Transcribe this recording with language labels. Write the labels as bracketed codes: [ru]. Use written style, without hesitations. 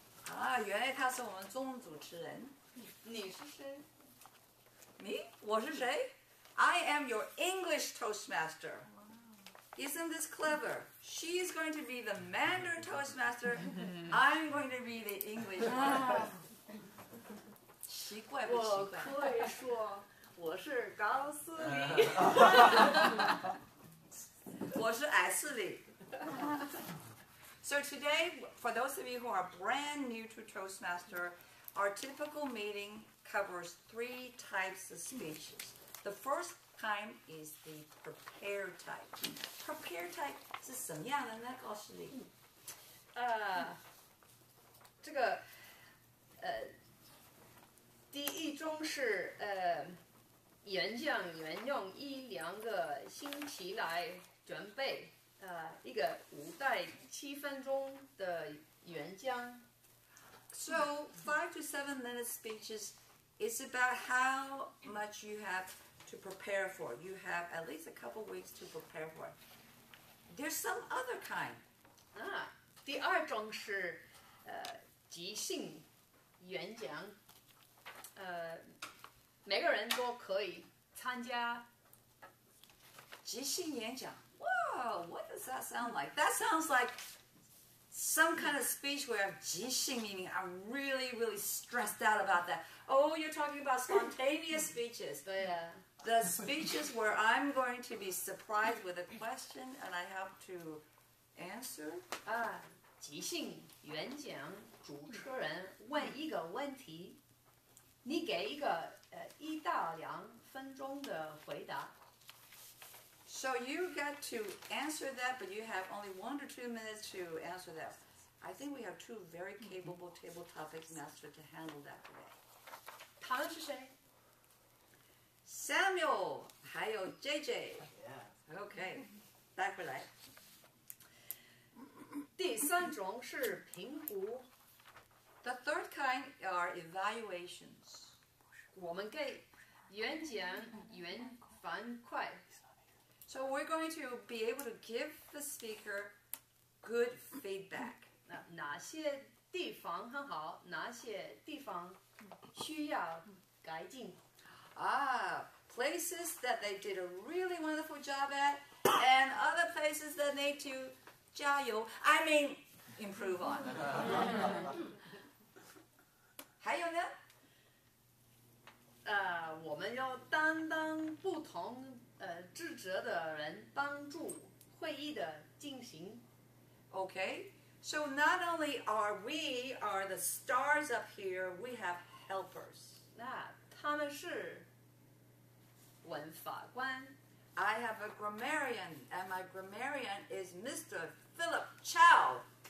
[zh] 啊，原来他是我们中文主持人。你是谁？ [en] Me? [zh] 我是谁? [en] I am your English Toastmaster. Isn't this clever? She's going to be the Mandarin Toastmaster. I'm going to be the English one. [zh] 奇怪不奇我怪？可以说我是高斯里。我是艾斯里。 [en] So today, for those of you who are brand new to Toastmaster, our typical meeting covers 3 types of speeches. The first kind is the prepared type. Prepared type [zh] 是什么样的呢？高斯里。这个第一种是演讲员用1-2个星期来准备一个5到7分钟的演讲。 [en] So 5 to 7 minute speeches is about how much you have to prepare for. You have at least a couple weeks to prepare for it. There's some other kind. [zh] 第二种是即兴演讲，每个人都可以参加。即兴演讲. [en] Whoa, what does that sound like? That sounds like some kind of speech where I'm 即兴, meaning I'm really, really stressed out about that. Oh, you're talking about spontaneous speeches. [zh] 对呀。 [en] The speeches where I'm going to be surprised with a question and I have to answer. [zh] 即兴演讲，主持人问一个问题，你给一个1到2分钟的回答。 [en] So you get to answer that, but you have only 1 to 2 minutes to answer that. I think we have 2 very capable table topic masters to handle that today. [zh] 他们是谁？ Samuel, 还有 JJ. [en] Okay, [zh] 带回来。第三种是评估。 [en] The third kind are evaluations. [zh] 我们给演讲员反馈。 [en] So we're going to be able to give the speaker good feedback. [zh] 哪些地方很好，哪些地方需要改进。 [en] Places that they did a really wonderful job at, and other places that need to [zh] 加油, [en] I mean, improve on. [zh] 还有呢？我们要担当不同职责的人，帮助会议的进行。 [en] Okay, so not only are we the stars up here, we have helpers. [zh] 那他们是文法官。 [en] I have a grammarian, and my grammarian is Mr. Philip Chow.